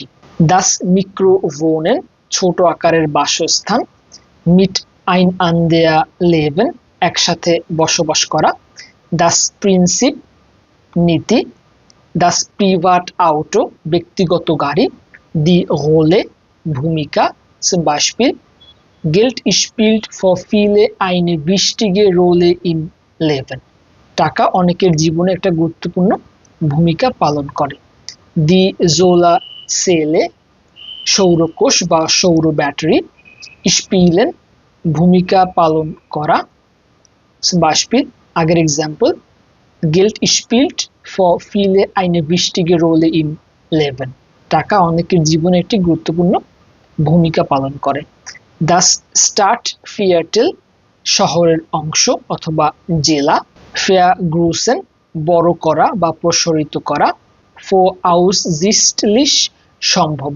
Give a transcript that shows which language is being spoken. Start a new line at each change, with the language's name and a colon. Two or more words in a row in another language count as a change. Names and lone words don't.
German: das Mikrowohnen
Bangla: ছোট আকারের বাসস্থান।
German: miteinander leben
Bangla: একসাথে বসবাস করা।
German: das Prinzip
Bangla: নীতি।
German: das Privatauto
Bangla: ব্যক্তিগত গাড়ি।
German: die Rolle ভূমিকা। Zum Beispiel Geld spielt für viele eine wichtige Rolle im Leben
Bangla: টাকা অনেকের জীবনে একটা গুরুত্বপূর্ণ ভূমিকা পালন করে।
German: die Solarzelle
Bangla: সৌরকোষ বা সৌর ব্যাটারি। স্পিলেন ভূমিকা পালন করা।
German: Zum Beispiel
Bangla: আগের এক্সাম্পল
German: Geld spielt für viele eine wichtige Rolle im Leben
Bangla: টাকা অনেকের জীবনে একটি গুরুত্বপূর্ণ ভূমিকা পালন করে।
German: das Stadtviertel
Bangla: শহরের অংশ অথবা জেলা।
German: vergrößern
Bangla: বড় করা বা প্রসারিত করা।
German: voraussichtlich
Bangla: সম্ভাব্য।